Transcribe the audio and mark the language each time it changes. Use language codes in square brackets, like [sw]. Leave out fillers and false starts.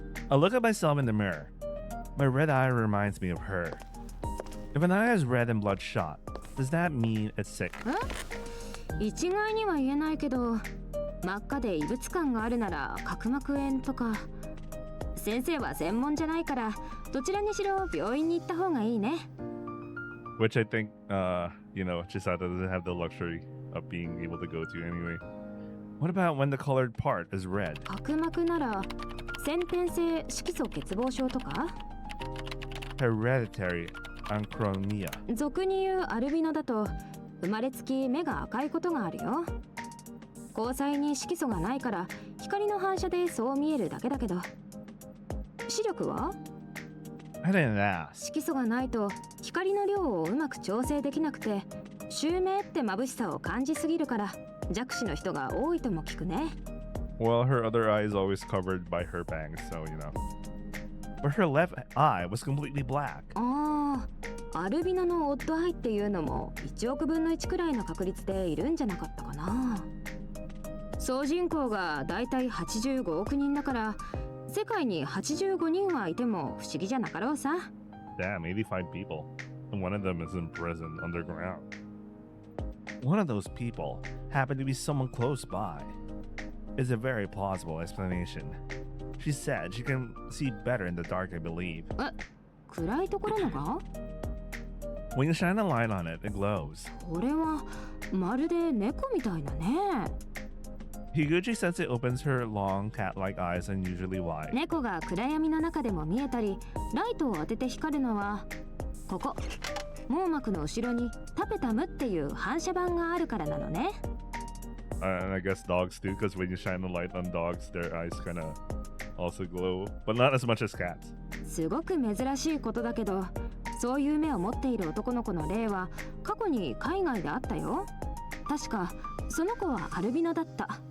[en] I look at myself in the mirror. My red eye reminds me of her. If an eye is red and bloodshot, does that mean it's sick? [ja] 一概には言えないけど、真っ赤で異物感があるなら角膜炎とか。先生は専門じゃないから、どちらにしろ病院に行った方がいいね。 [en] Which I think, Chisato doesn't have the luxury of being able to go to anyway. What about when the colored part is red? [ja] 角膜なら先天性色素欠乏症とか [en] Hereditary anchronia. [ja] 俗に言うアルビノだと生まれつき目が赤いことがあるよ。虹彩に色素がないから光の反射でそう見えるだけだけど。視力は [en] I didn't ask. [ja] 色素がないと光の量をうまく調整できなくて周明って眩しさを感じすぎるから弱視の人が多いとも聞くね。 [en] Well, her other eye is always covered by her bangs, so But her left eye was completely black. [ja] ああ、アルビノのオッドアイっていうのも1億分の1くらいの確率でいるんじゃなかったかな。総人口がだいたい85億人だから世界に85人はいても不思議じゃなかろうさ。 [en] Damn, 85 people. And one of them is in prison underground. One of those people happened to be someone close by. It's a very plausible explanation. She said she can see better in the dark, I believe. [ja] 暗いところのが [en] When you shine a light on it, it glows. [ja] これはまるで猫みたいなね。 [en] Higuchi sensei opens her long cat-like eyes unusually wide. [ja] 猫が暗闇の中でも見えたりライトを当てて光るのはここ網膜の後ろにタペタムっていう反射板があるからなのね。 [en] And I guess dogs too, because when you shine a light on dogs, their eyes kind of also glow, but not as much as cats. [ja] すごく珍しいことだけど、そういう目を持っている男の子の例は過去に海外であったよ。確かその子はアルビノだった。